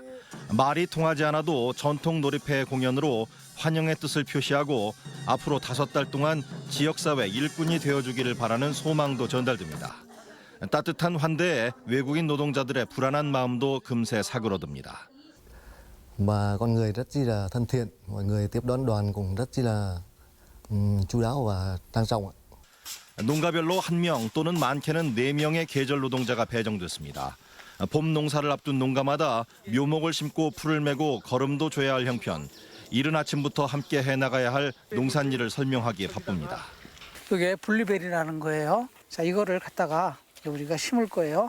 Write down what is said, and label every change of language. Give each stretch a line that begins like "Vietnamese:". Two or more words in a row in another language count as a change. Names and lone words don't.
Korean: 말이 통하지 않아도 전통 놀이패 공연으로 환영의 뜻을 표시하고 앞으로 5달 동안 지역사회 일꾼이 되어주기를 바라는 소망도 전달됩니다. 따뜻한 환대에 외국인 노동자들의 불안한 마음도 금세 사그러듭니다.
Vietnamese: Và con người rất chi là thân thiện, mọi người tiếp đón đoàn cũng rất chi là chu đáo và trang trọng ạ.
Korean: 농가별로 1명 또는 많게는 4명의 계절 노동자가 배정됐습니다. 봄 농사를 앞둔 농가마다 묘목을 심고 풀을 메고 거름도 줘야 할 형편. 이른 아침부터 함께 해나가야 할 농산일을 설명하기에 바쁩니다. 이게 블루베리라는 거예요. 자, 이거를 갖다가 우리가 심을 거예요.